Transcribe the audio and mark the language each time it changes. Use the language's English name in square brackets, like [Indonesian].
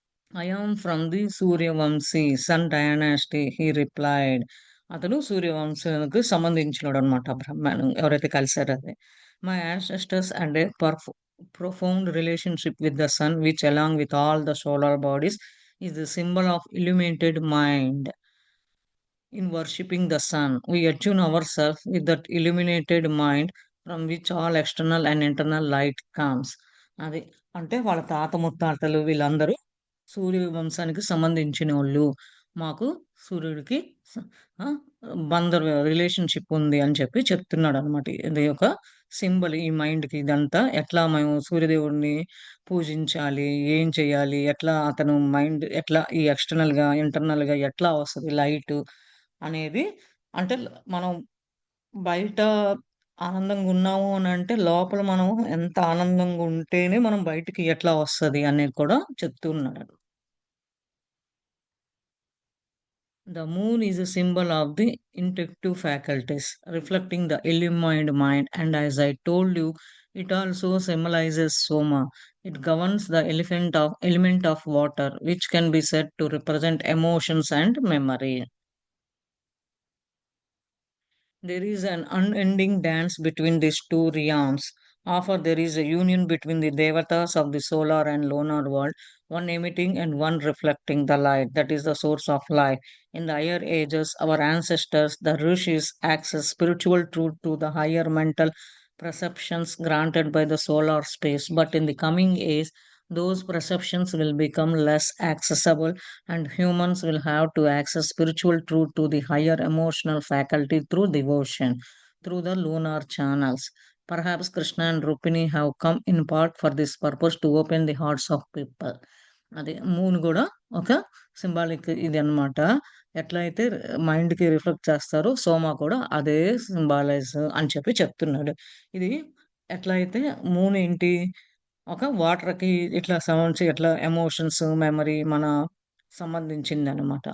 [English] I am from the Suryavanshi sun dynasty he replied. [Telugu] అతను సూర్యవంశానికి సంబంధించినోడనమాట బ్రహ్మను ఎవరైతే కలిసారో అదే. [English] My ancestors and a profound relationship with the sun which along with all the solar bodies is the symbol of illuminated mind. In worshipping the sun, we attune ourselves with that illuminated mind from which all external and internal light comes. [Telugu] అది. అంటే వాళ్ళ తాత ముత్తాతలు వీళ్ళందరూ సూర్య వంశానికి సంబంధించినోళ్ళు. మాకు సూర్యుడికి స ఆ! రిలేషన్‌షిప్ ఉంది అని చెప్పి చెప్తున్నాడనమాట. ఇది ఒక సింబల్ ఈ మైండ్‌కి ఇదంతా ఎట్లా మేము సూర్యదేవుడిని పూజించాలి, ఏం చేయాలి, ఎట్లా అతను మైండ్ ఎట్లా ఈ ఎక్స్‌టర్నల్‌గా, ఇంటర్నల్‌గా ఎట్లా వస్తది లైటు అనేది అంటే మనం బయట ఆనందంగున్నాము అనంటే లోపల మనం ఎంత ఆనందంగా ఉంటేనే మనం బయటికి ఎట్లా వస్తది అనేది కూడా చెప్తూ ఉన్నాడు. [English] The moon is a symbol of the intuitive faculties, reflecting the illumined mind, and as I told you, it also symbolizes Soma. It governs the element of water, which can be said to represent emotions and memory. There is an unending dance between these two realms. Often there is a union between the devatas of the solar and lunar world, one emitting and one reflecting the light that is the source of life. In the higher ages, our ancestors, the rishis, access spiritual truth to the higher mental perceptions granted by the solar space. But in the coming age, those perceptions will become less accessible and humans will have to access spiritual truth to the higher emotional faculty through devotion, through the lunar channels. Perhaps Krishna and Rupini have come in part for this purpose to open the hearts of people. [Telugu] అది moon గూడా ఒక symbolic ఇది అన్నమాట. ఎట్లయితే మైండ్‌కి reflect చేస్తారో సోమ కూడా అదే సింబాలైజ్ అని చెప్పి చెప్తున్నాడు. ఇది ఎట్లయితే మూన్ ఏంటి ఒక వాటర్‌కి ఇట్లా సౌండ్స్ ఇట్లా ఎమోషన్స్, మెమరీ మన సంబంధించిందనమాట.